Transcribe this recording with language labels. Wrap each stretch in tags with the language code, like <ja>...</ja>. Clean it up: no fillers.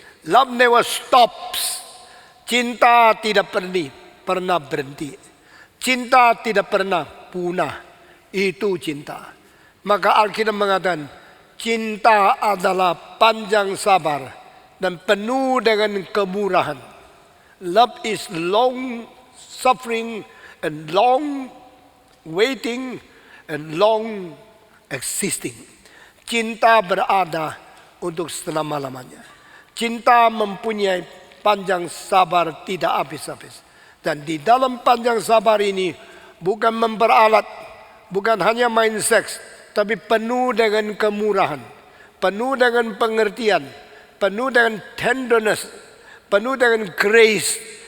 <en>Love never stops.</en> <id>Cinta tidak pernah berhenti. Cinta tidak pernah punah. Itu cinta. Maka Alkitab mengatakan, cinta adalah panjang sabar dan penuh dengan kemurahan.</id> <en>Love is long suffering and long waiting and long existing.</en> <id>Cinta berada untuk selama-lamanya. Cinta mempunyai panjang sabar tidak habis-habis. Dan di dalam panjang sabar ini bukan memperalat, bukan hanya main seks, tapi penuh dengan kemurahan, penuh dengan pengertian, penuh dengan tenderness, penuh dengan grace.</id>